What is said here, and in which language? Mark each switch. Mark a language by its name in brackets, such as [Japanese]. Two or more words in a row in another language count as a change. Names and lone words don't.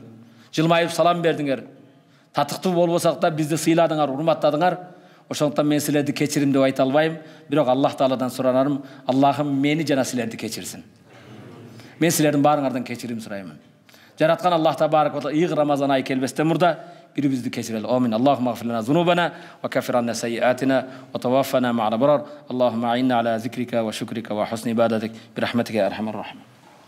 [Kyrgyz] Жылмайып салам бердиңер. Татыктуу болбосок да бизди сыйладыңар, урматтадыңар. Ошондуктан мен силерди кечирим деп айта албайм, бирок Аллах Тааладан суранарым, Аллахым мени жана силерди кечирсин. Мен силердин баарыңардан кечирим сураймын. жараткан [Arabic] الله تبارك وتعالى [Kyrgyz] ийгы Рамазан айы келбестен мурда бирибизди кечирели. [Arabic] آمين. اللهم اغفر لنا ذنوبنا وكفر عنا سيئاتنا وتوفنا مع الأبرار. اللهم أعنا على ذكرك وشكرك وحسن عبادتك برحمتك يا أرحم الراحمين.